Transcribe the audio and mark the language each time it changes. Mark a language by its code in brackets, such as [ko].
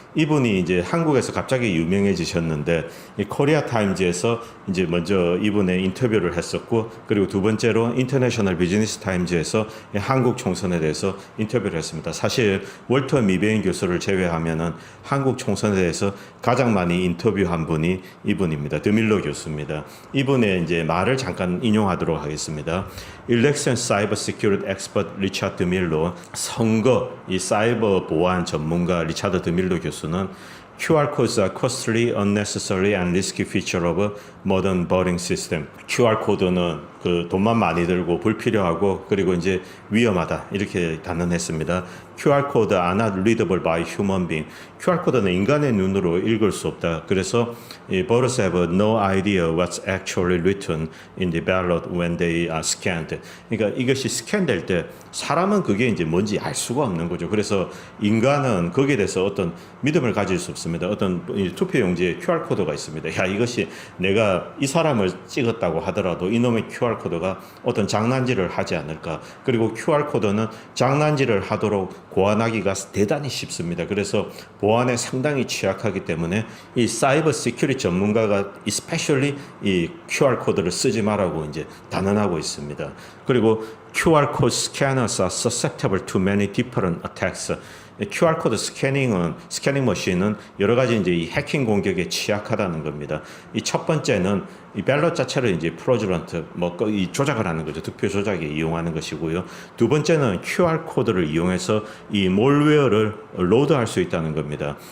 [ko] 이분이 이제 한국에서 갑자기 유명해지셨는데, 이 코리아 타임즈에서 이제 먼저 이분의 인터뷰를 했었고, 그리고 두 번째로 인터내셔널 비즈니스 타임즈에서 한국 총선에 대해서 인터뷰를 했습니다. 사실 월터 미베인 교수를 제외하면은 한국 총선에 대해서 가장 많이 인터뷰한 분이 이분입니다. 드밀러 교수입니다. 이분의 이제 말을 잠깐 인용하도록 하겠습니다. [en] Election Cyber Security Expert [ko] 리차드 드밀러, 선거 이 사이버 보안 전문가 리차드 드밀러 교수는 [en] QR codes are costly, unnecessary, and risky feature of modern voting system. [ko] QR 코드는 그 돈만 많이 들고 불필요하고 그리고 이제 위험하다, 이렇게 단언했습니다. [en] QR code are not readable by human being. [ko] QR 코드는 인간의 눈으로 읽을 수 없다. 그래서 [en] voters have no idea what's actually written in the ballot when they are scanned. [ko] 그러니까 이것이 스캔될 때 사람은 그게 이제 뭔지 알 수가 없는 거죠. 그래서 인간은 거기에 대해서 어떤 믿음을 가질 수 없습니다. 어떤 투표용지에 QR 코드가 있습니다. 야, 이것이 내가 이 사람을 찍었다고 하더라도 이놈의 QR 코드가 어떤 장난질을 하지 않을까. 그리고 QR 코드는 장난질을 하도록 고안하기가 대단히 쉽습니다. 그래서 보안에 상당히 취약하기 때문에 이 사이버 시큐리티 전문가가 especially 이 QR 코드를 쓰지 말라고 이제 단언하고 있습니다. 그리고 [en] QR code scanners are susceptible to many different attacks. [ko] QR 코드 스캐닝 머신은 여러 가지 이제 이 해킹 공격에 취약하다는 겁니다. 이 첫 번째는 이 밸럿 자체를 이제 프로듀런트 이 조작을 하는 거죠. 득표 조작에 이용하는 것이고요. 두 번째는 QR 코드를 이용해서 이 몰웨어를 로드할 수 있다는 겁니다.